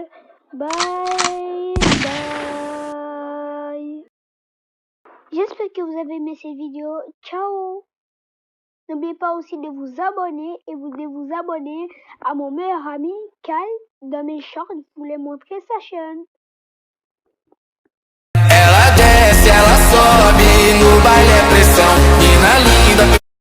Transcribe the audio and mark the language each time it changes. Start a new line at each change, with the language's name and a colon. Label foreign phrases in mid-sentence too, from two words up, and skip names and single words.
English: Bye bye.
French: J'espère que vous avez aimé cette vidéo. Ciao. N'oubliez pas aussi de vous abonner et de vous abonner à mon meilleur ami Kyle dans mes shorts. Je voulais montrer sa chaîne.
Portuguese: Ela desce, ela sobe, no baile é pressão. Mina linda.